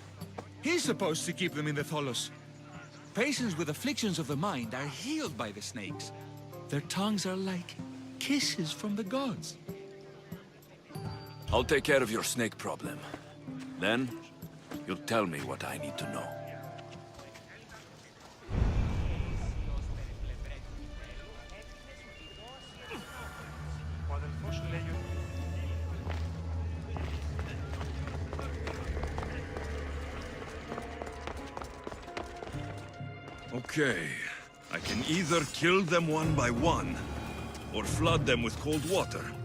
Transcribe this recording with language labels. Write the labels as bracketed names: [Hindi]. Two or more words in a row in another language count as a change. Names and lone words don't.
[English] He's supposed to keep them in the Tholos. Patients with afflictions of the mind are healed by the snakes. Their tongues are like kisses from the gods. I'll take care of your snake problem. Then, you'll tell me what I need to know. [Greek] Ο αδελφός σου λέει ότι... [English] Okay. I can either kill them one by one, or flood them with cold water.